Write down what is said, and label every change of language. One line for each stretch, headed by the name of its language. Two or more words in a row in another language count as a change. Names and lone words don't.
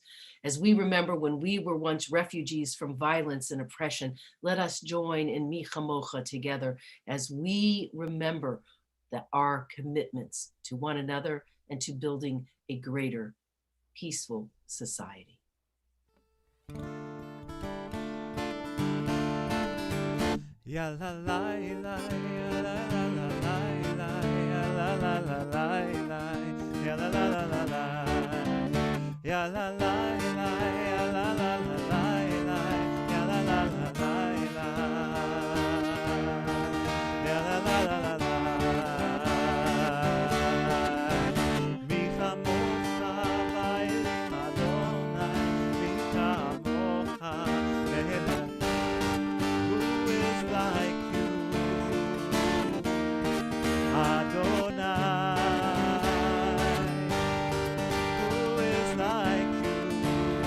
English: As we remember when we were once refugees from violence and oppression, let us join in Mi Chamocha together as we remember our commitments to one another and to building a greater peaceful society. Ya la la la ya la la la la ya la la la la ya la la la la ya la la la ya la la la ya la la la ya la la la
Hebrew: מי כמוכה באלים יהוה מי כמוכה
English: like you, Adonai, who is like you?